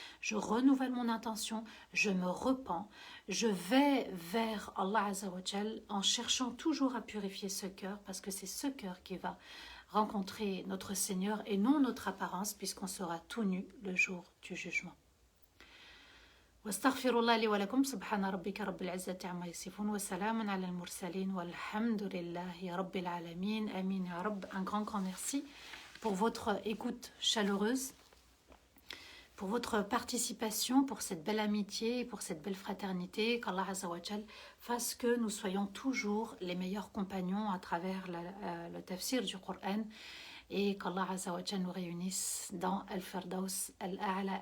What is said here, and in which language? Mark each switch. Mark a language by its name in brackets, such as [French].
[French] Je renouvelle mon intention, je me repens, je vais vers Allah Azza wa Jal en cherchant toujours à purifier ce cœur, parce que c'est ce cœur qui va rencontrer notre Seigneur et non notre apparence, puisqu'on sera tout nu le jour du jugement. [Arabic] واستغفر الله لي ولكم سبحان ربك رب العزة عما يصفون وسلام على المرسلين والحمد لله رب العالمين آمين يا رب. [French] Un grand merci pour votre écoute chaleureuse, pour votre participation, pour cette belle amitié, pour cette belle fraternité. Qu'Allah Azza wa Jal fasse que nous soyons toujours les meilleurs compagnons à travers le tafsir du Coran et qu'Allah Azza wa Jal nous réunisse dans Al-Firdaus Al-A'la.